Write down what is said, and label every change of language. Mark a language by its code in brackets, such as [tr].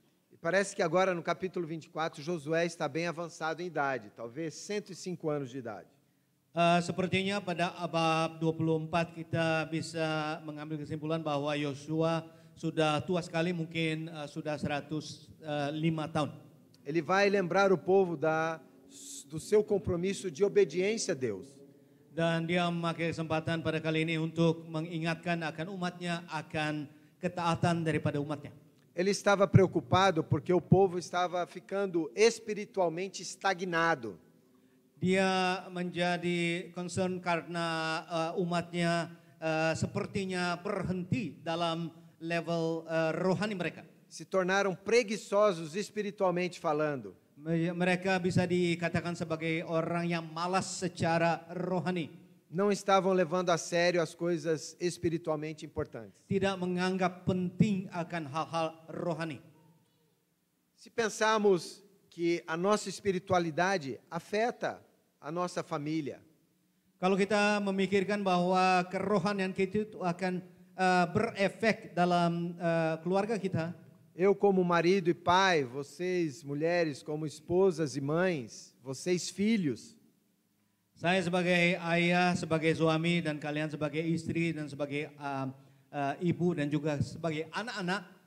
[pt] E parece que agora no capítulo 24, Josué está bem avançado em idade, talvez 105 anos de idade. [id] Sepertinya pada bab 24 kita bisa mengambil kesimpulan bahwa Yosua sudah tua sekali, mungkin sudah 105 tahun. [pt] Ele vai lembrar o povo do seu compromisso de obediência a Deus. [id] Dan dia memakai kesempatan pada kali ini untuk mengingatkan akan umatnya akan ketaatan daripada umatnya. [pt] Ele estava preocupado porque o povo estava ficando espiritualmente estagnado. [id] Dia menjadi concern karena umatnya sepertinya berhenti dalam level rohani mereka. [pt] Se tornaram preguiçosos espiritualmente falando. [id] Mereka bisa dikatakan sebagai orang yang malas secara rohani. [pt] Não estavam levando a sério as coisas espiritualmente importantes. [id] Tidak menganggap penting akan hal-hal rohani. [pt] Se pensarmos que a nossa espiritualidade afeta a nossa família, [id] Kalau kita memikirkan bahwa kerohanian kita itu akan berefek dalam keluarga kita, [pt] eu como marido e pai, vocês mulheres como esposas e mães, vocês filhos, [id] saya sebagai ayah, sebagai suami, dan kalian sebagai istri, dan sebagai ibu, dan juga sebagai anak-anak,